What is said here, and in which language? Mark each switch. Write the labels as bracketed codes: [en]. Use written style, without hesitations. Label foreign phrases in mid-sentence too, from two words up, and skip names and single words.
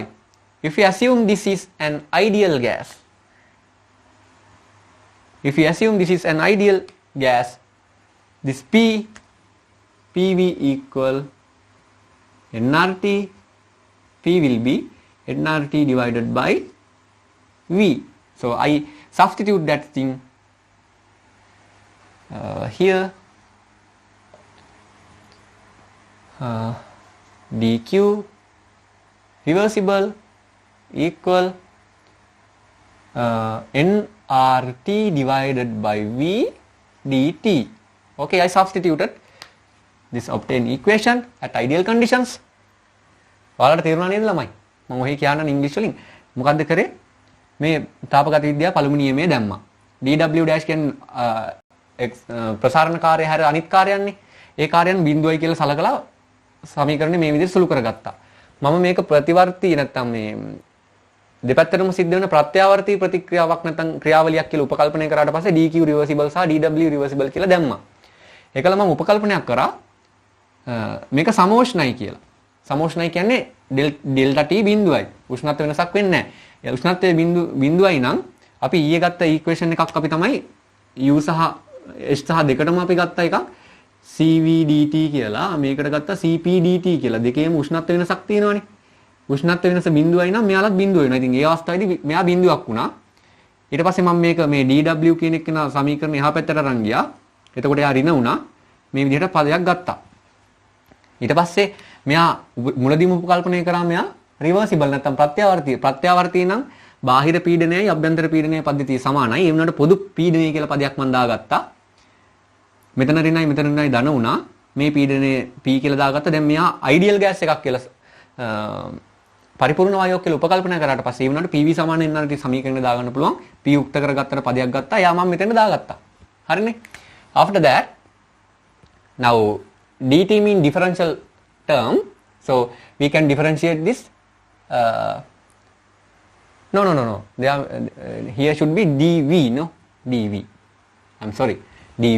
[en] If we assume this is an ideal gas, if we assume this is an ideal gas, this PV equal nRT, P will be nRT divided by V. So I substitute that thing here, dq reversible equal nRT divided by V dt. Okay, I substituted this obtained equation at ideal conditions. [si] ඔයාලට තේරුණා නේද ළමයි? මම ඔහේ කියන්න ඉංග්‍රීසි වලින් මොකද්ද කරේ? මේ තාපගත විද්‍යාව පළමු නියමයේ දැම්මා. [en] dw dash [si] කියන්නේ ප්‍රසාරණ කාර්යය හැර අනිත් කාර්යයන්නේ. ඒ කාර්යයන් බිඳුවයි කියලා සලකලා සමීකරණය මේ විදිහට සුළු කරගත්තා. මම මේක ප්‍රතිවර්තී නැත්නම් මේ දෙපැත්තටම සිද්ධ වෙන ප්‍රත්‍යාවර්තී ප්‍රතික්‍රියාවක් නැත්නම් ක්‍රියාවලියක් කියලා උපකල්පනය කරාට පස්සේ [en] dq reversible [si] සහ [en] dw reversible [si] කියලා දැම්මා. ඒකල මම උපකල්පනයක් කරා මේක සමෝෂ්ණයි කියලා. සමෝෂ්ණයි කියන්නේ ඩෙල්ටා t බිඳුවයි. උෂ්ණත්ව වෙනසක් වෙන්නේ නැහැ. ඒ උෂ්ණත්වයේ බිඳුවයි නම් අපි ඊයේ ගත්ත ඉක්වේෂන් එකක් අපි තමයි u සහ h සහ දෙකටම අපි ගත්ත එකක් cv dt කියලා. මේකට ගත්ත cp dt කියලා. දෙකේම උෂ්ණත්ව වෙනසක් තියෙනවානේ. උෂ්ණත්ව වෙනස බිඳුවයි නම් මෙයාලත් බිඳුව වෙනවා. ඉතින් ඒ අවස්ථාවේදී මෙයා බිඳුවක් වුණා. ඊට පස්සේ මම මේක මේ dw කියන එක න සමීකරණ එහා පැත්තට අරන් ගියා. එතකොට එයා ඍණ වුණා. මේ විදිහට පදයක් ගත්තා. ඊට පස්සේ මෙයා මුලදීම උපකල්පනය කරා මෙයා රිවර්සිබල් නැත්නම් ප්‍රත්‍යාවර්තී නම් බාහිර පීඩනයයි අභ්‍යන්තර පීඩනයයි පද්ධතිය සමානයි. ඒ වුණාට පොදු පීඩනය කියලා පදයක් මම දාගත්තා. මෙතන ඍණයි මෙතන ඍණයි ධන වුණා. මේ පීඩනය p කියලා දාගත්තා. දැන් මෙයා [en] ideal gas [si] එකක් කියලා පරිපූර්ණ වායුවක් කියලා උපකල්පනය කරාට පස්සේ ඒ වුණාට PV සමාන nRT සමීකරණය දාගන්න පුළුවන්. p යුක්ත කරගත්තට පදයක් ගත්තා. යා මම මෙතන දාගත්තා. හරිනේ. [en] After that, now dt mean differential term, so we can differentiate this. No. There here should be dv, no dv. I'm sorry, dv.